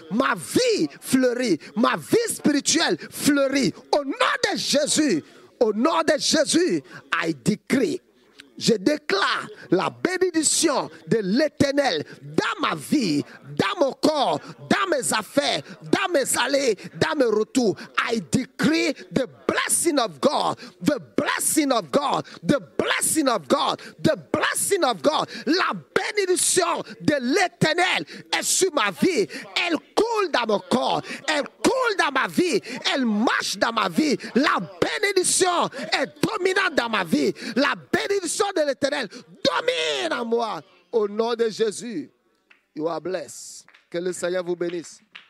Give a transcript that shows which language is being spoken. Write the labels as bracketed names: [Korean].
[French] Ma vie fleurit. Ma vie spirituelle fleurit. Au nom de Jésus. Au nom de Jésus, [English] I decree. [French] Je déclare la bénédiction de l'Éternel dans ma vie, dans mon corps, dans mes affaires, dans mes allées, dans mes retours. [English] I decree the blessing of God, the blessing of God, the blessing of God, the blessing of God. [French] La bénédiction de l'Éternel est sur ma vie. Elle coule dans mon corps, elle coule dans ma vie, elle marche dans ma vie. La bénédiction est dominante dans ma vie. La bénédiction de l'Éternel domine en moi. Au nom de Jésus, [English] you are blessed. [French] Que le Seigneur vous bénisse.